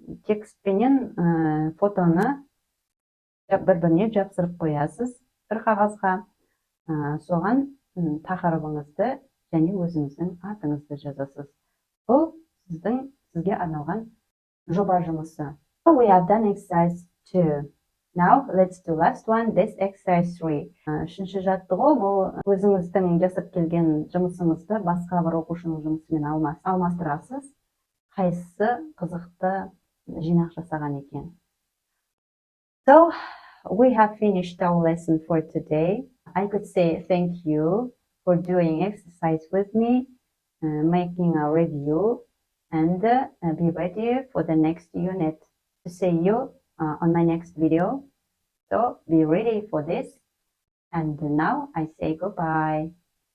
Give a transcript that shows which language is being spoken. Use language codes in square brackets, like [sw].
[kk] Текстпенен фотоны бір-біріне жапсырып қоясыз бір қағазға. Соған тақырыбыңызды және өзіңіздің атыңызды жазасыз. Бұл сізге арналған жоба жұмысы. [en] So we have done exercise 2. Now let's do last one. This exercise 3. [kk] Үшінші жаттығу бұл өзіңіздің жасап келген жұмысыңызды басқа бір оқушының жұмысымен алмастырасыз. Қайсысы қызықты жинақ жасаған екен. [en] So we have finished our lesson for today. I could say thank you for doing exercise with me, making a review, and be ready for the next unit. To see you on my next video. So be ready for this. And now I say goodbye.